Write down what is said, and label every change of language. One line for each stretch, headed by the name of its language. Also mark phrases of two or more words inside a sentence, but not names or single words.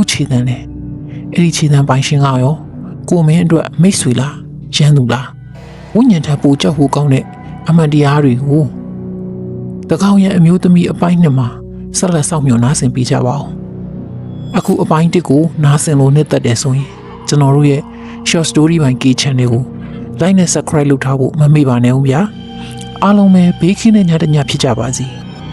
Burmese: ခြေသံလဲအဲ့ဒီခြေသံပိုင်ရှင်ကရောကိုမင်းအတွက်မိတ်ဆွေလားရန်သူလားဝိညာဉ်ထပ်ပူကြောက်ဖို့ကောင်းတဲ့အမှန်တရားတွေကိုတကောင်ရဲ့အမျိုးသမီးအပိုင်းနှစ်မှာဆက်လက်ဆောင်မြော်နားဆင်ပေးကြပါဦးအခုအပိုင်းတစ်ကိုနားဆင်လို့နှစ်သက်တယ်ဆိုရင်ကျွန်တော်တို့ရဲ့ short story by K channel ကို like နဲ့ subscribe လုပ်ထားဖို့မမေ့ပါနဲ့ဦးဗျာအားလုံးပဲဘေးကင်းတဲ့ညတစ်ညဖြစ်ကြပါစေ